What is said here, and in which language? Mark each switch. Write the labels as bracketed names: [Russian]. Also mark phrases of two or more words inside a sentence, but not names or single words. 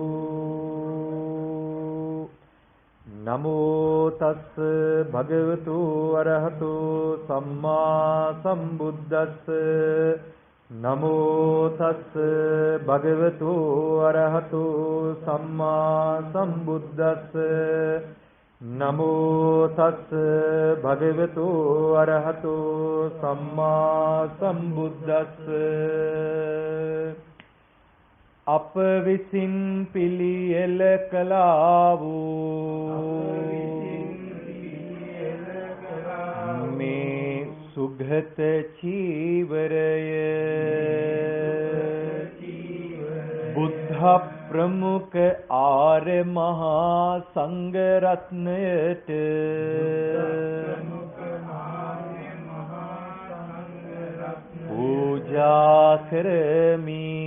[Pali] නමෝ තස්ස භගවතු අරහතු සම්මා සම්බුද්දස්ස නමෝ තස්ස භගවතු අරහතු සම්මා සම්බුද්දස්ස නමෝ තස්ස භගවතු අරහතු සම්මා සම්බුද්දස්ස. [Sinhala] අප විසින් පිළියෙල කළා වූ මේ සුගත චීවරය බුද්ධ ප්‍රමුඛ ආර්ය මහා සංඝ රත්නයට පූජා කරමි.